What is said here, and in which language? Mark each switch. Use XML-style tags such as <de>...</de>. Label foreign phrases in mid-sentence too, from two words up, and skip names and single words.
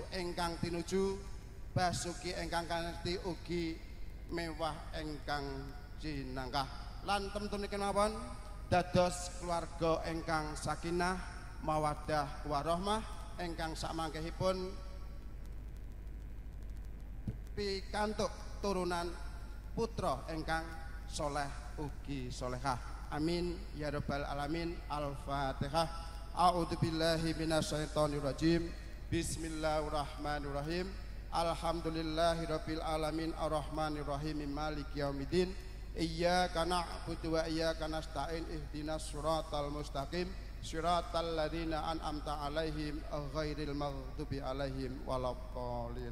<jv>ingkang tinuju basuki ingkang kanthi ugi mewah ingkang jinangkah lan temtunipun mawon dados keluarga ingkang</jv> <ar>سكينة مودة ورحمة</ar> <jv>ingkang sakmangkehipun pikantuk turunan putra ingkang soleh ugi solehah.</jv> <ar>آمين يا رب العالمين. الفاتحة. أعوذ بالله من الشيطان الرجيم. بسم الله الرحمن الرحيم. الحمد لله رب العالمين الرحمن الرحيم مالك يوم الدين. إياك نعبد وإياك نستعين اهدنا الصراط المستقيم صراط الذين أنعمت عليهم غير المغضوب عليهم ولا الضالين.</ar>